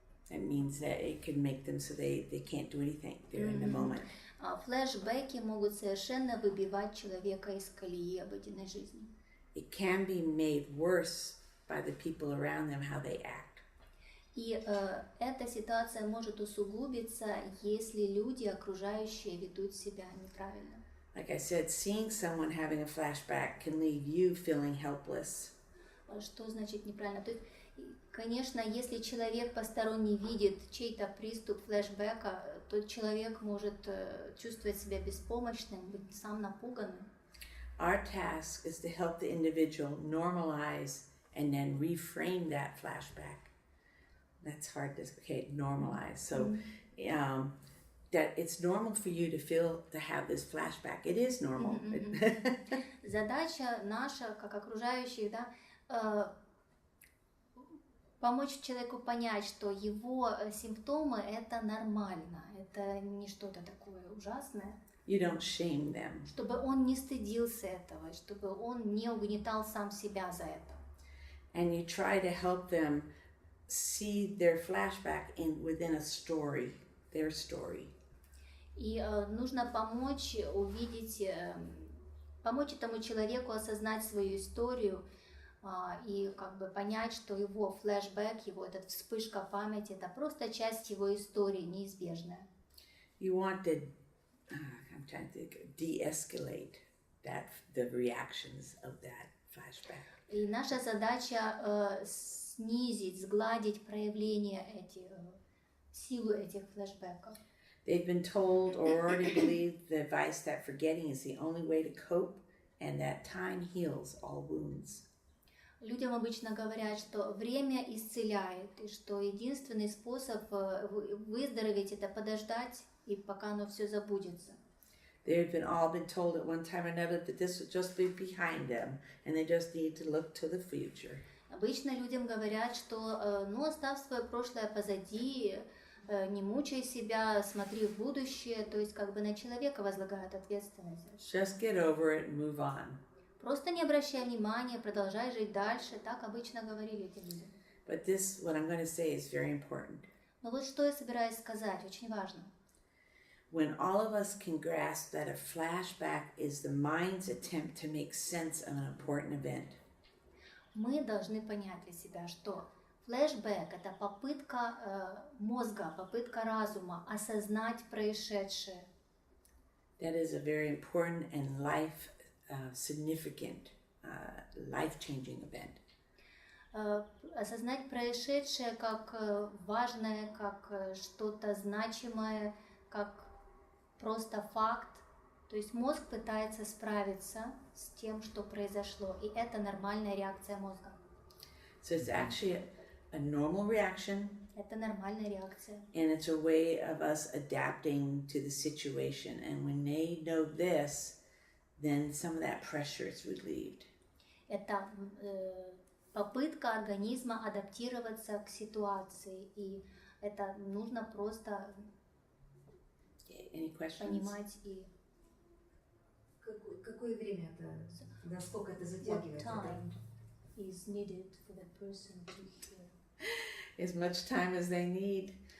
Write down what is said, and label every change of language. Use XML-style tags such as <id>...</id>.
<en>That means that it can make them so they can't do anything. They're in the moment.</en> <ru>Флешбеки могут совершенно выбивать человека из колеи обыденной жизни.</ru> <en>It can be made worse by the people around them, how they act.</en> <ru>И эта ситуация может усугубиться, если люди, окружающие, ведут себя неправильно.</ru> <en>Like I said, seeing someone having a flashback can leave you feeling helpless.</en> <ru>Что значит неправильно? То есть, конечно, если человек посторонний видит чей-то приступ флешбека, то человек может чувствовать себя беспомощным, быть сам напуганным.</ru> <en>Our task is to help the individual normalize and then reframe that flashback. That's hard to normalize. So that it's normal for you to have this flashback. It is normal.</en> <ru>Задача наша, как окружающих, да, помочь человеку понять, что его симптомы это нормально, это не что-то такое ужасное.</ru> <en>You don't shame them.</en> <ru>Чтобы он не стыдился этого, чтобы он не угнетал сам себя за это.</ru> <en>And you try to help them see their flashback within a story, their story.</en> <ru>И нужно помочь увидеть, помочь этому человеку осознать свою историю и как бы понять, что его флешбэк, его эта вспышка памяти, это просто часть его истории, неизбежная.</ru> <en>You want to, I'm trying to think, de-escalate the reactions of that flashback.</en> <ru>И наша задача снизить, сгладить проявление силу этих флешбеков.</ru> <en>They've been told or already believe the advice that forgetting is the only way to cope and that time heals all wounds.</en> <ru>Людям обычно говорят, что время исцеляет, и что единственный способ выздороветь – это подождать, и пока оно все забудется.</ru> <en>They've all been told at one time or another that this would just be behind them, and they just need to look to the future.</en> <ru>Обычно людям говорят, что, оставь свое прошлое позади, не мучай себя, смотри в будущее, то есть как бы на человека возлагают ответственность.</ru> <en>Just get over it and move on.</en> <ru>Просто не обращай внимания, продолжай жить дальше, так обычно говорили эти люди.</ru> <en>But this, what I'm going to say, is very important.</en> <ru>Но вот что я собираюсь сказать, очень важно.</ru> <en>When all of us can grasp that a flashback is the mind's attempt to make sense of an important event.</en> <ru>Мы должны понять для себя, что флешбэк – это попытка мозга, попытка разума осознать происшедшее.</ru> <en>That is a very important and significant, life-changing event.</en> <ru>Осознать происшедшее как важное, как что-то значимое, как просто факт. То есть мозг пытается справиться с тем, что произошло, и это нормальная реакция мозга.</ru> <en>So it's actually a normal reaction.</en> <ru>Это нормальная реакция.</ru> <en>And it's a way of us adapting to the situation. And when they know this, then some of that pressure is relieved.</en> <ru>Это попытка организма адаптироваться к ситуации, и это нужно просто понимать и... Какое время это? Насколько это затягивает?</ru> <en>What time is needed for the person to hear? As much time as they need.</en>